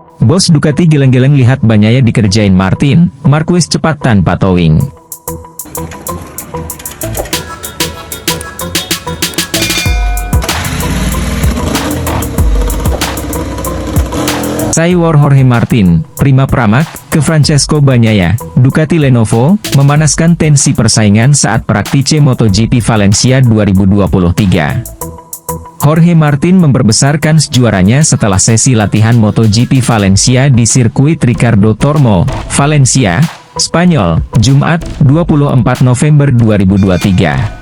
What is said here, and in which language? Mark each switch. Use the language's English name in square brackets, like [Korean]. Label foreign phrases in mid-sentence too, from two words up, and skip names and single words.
[Indonesian] Bos Ducati geleng-geleng lihat Bagnaia dikerjain Martin Marquez cepat tanpa towing. Saiwar Jorge Martin, Prima Pramac, ke Francesco Bagnaia, Ducati Lenovo, memanaskan tensi persaingan saat Praktice MotoGP Valencia 2023. Jorge Martin memperbesarkan juaranya setelah sesi latihan MotoGP Valencia di sirkuit Ricardo Tormo, Valencia, Spanyol, Jumat, 24 November 2023.